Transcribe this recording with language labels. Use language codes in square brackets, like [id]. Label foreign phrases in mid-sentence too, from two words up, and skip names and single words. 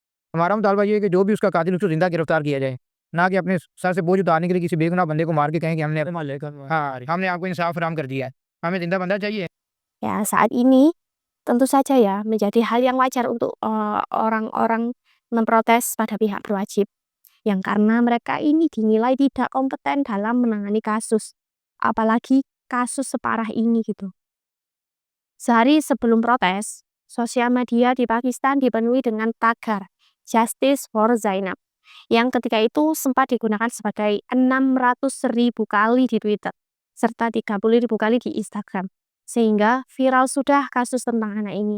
[ur] ہمارا مطالبہ یہ ہے کہ جو بھی اس کا قاتل اس کو زندہ گرفتار کیا جائے۔ نہ کہ اپنے سر سے بوجھ اتارنے کے لیے کسی بےگناہ بندے کو مار کے کہیں کہ ہم نے آپ کو انصاف فراہم کر دیا ہے. ہمیں زندہ بندہ چاہیے. [id] Ya, saat ini tentu saja ya menjadi hal yang wajar untuk, orang-orang memprotes pada pihak berwajib, yang karena mereka ini dinilai tidak kompeten dalam menangani kasus, apalagi kasus separah ini gitu. Sehari sebelum protes, sosial media di Pakistan dipenuhi dengan tagar "Justice for Zainab" yang ketika itu sempat digunakan sebagai 600.000 kali di Twitter, serta 30.000 kali di Instagram, sehingga viral sudah kasus tentang anak ini.